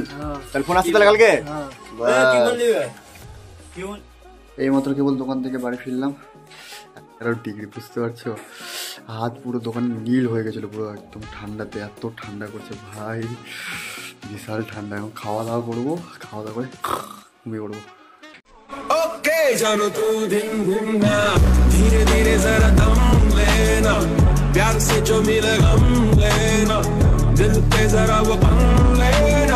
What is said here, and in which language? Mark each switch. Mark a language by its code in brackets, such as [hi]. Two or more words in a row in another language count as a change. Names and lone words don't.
[bn] তাহলে ফোন আসছে তাহলে কালকে। এই মাত্র কেবল দোকান থেকে বাড়ি ফিরলাম। 11 ডিগ্রি, বুঝতে পারছো? হাত পুরো দোকান নীল হয়ে গেছিল পুরো একদম ঠান্ডাতে। এত ঠান্ডা করছে ভাই, বিশাল ঠান্ডা। এখন খাওয়া দাওয়া করবো, খাওয়া দাওয়া করে ঘুমিয়ে পড়বো। [hi] ओके जानो तू दिन दिन ना, धीरे धीरे जरा दम लेना, प्यार से जो मिले गम लेना, दिल पे जरा वो गम लेना।